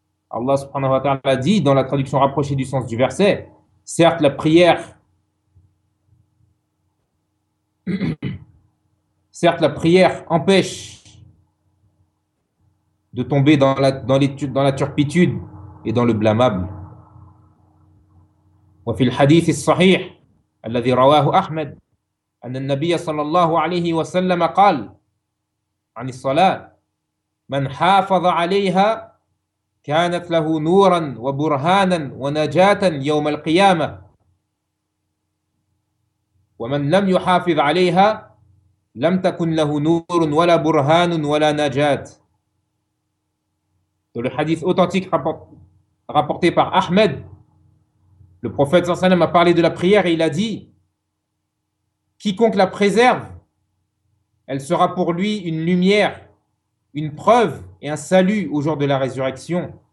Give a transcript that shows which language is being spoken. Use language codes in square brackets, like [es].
[fr] Allah subhanahu wa ta'ala dit dans la traduction rapprochée du sens du verset, certes la prière certes la prière empêche de tomber dans la turpitude et dans le blâmable. [ar] Wa fil hadith as-sahih alladhi rawahu Ahmad anna an-nabiy sallallahu alayhi wa sallam qala عن الصلاة من حافظ عليها كانت له نورا وبرهانا ونجاة يوم القيامة ومن لم يحافظ عليها لم تكن له نور ولا برهان ولا نجاة. [fr] Dans le hadith authentique rapporté par Ahmed, le prophète صلى الله عليه وسلم a parlé de la prière et il a dit: quiconque la préserve, elle sera pour lui une lumière, une preuve et un salut au jour de la résurrection.